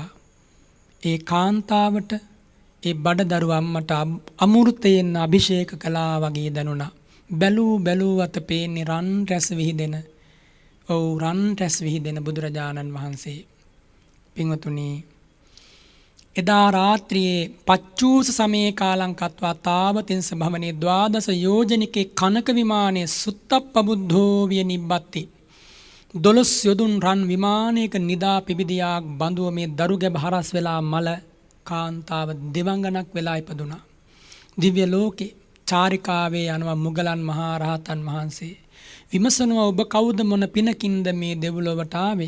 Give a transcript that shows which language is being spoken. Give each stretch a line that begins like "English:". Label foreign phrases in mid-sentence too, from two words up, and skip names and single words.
Sinhala: ඒ කාන්තාවට ඒ බඩදරු අම්මට අමෘතයෙන් අභිෂේක කළා වගේ දැනුණා. බැලූ අත පේන්නේ රන් රැස් විහිදෙන රන් රැස් විහිදෙන බුදුරජාණන් වහන්සේ. පින්වතුනි එදා රාත්‍රියේ
Pali: පච්චූස සමයේ කාලං කତ୍වා තාවතින්ස භවනේ ද්වාදස යෝජනිකේ කනක විමානයේ සුත්තප්පබුද්ධෝ විය නිබ්බත්ති.
Sinhala: 12 යොදුන් රන් විමානයක නිදා පිබිදියාක් බඳුව මේ දරු ගැබ හරස් වෙලා මල කාන්තාව දෙවංගනක් වෙලා ඉපදුනා. දිව්‍ය ලෝකේ චාරිකාවේ යනවා මුගලන් මහා රහතන් වහන්සේ. විමසනවා ඔබ කවුද මොන පිනකින්ද මේ දෙව්ලොවට ආවේ?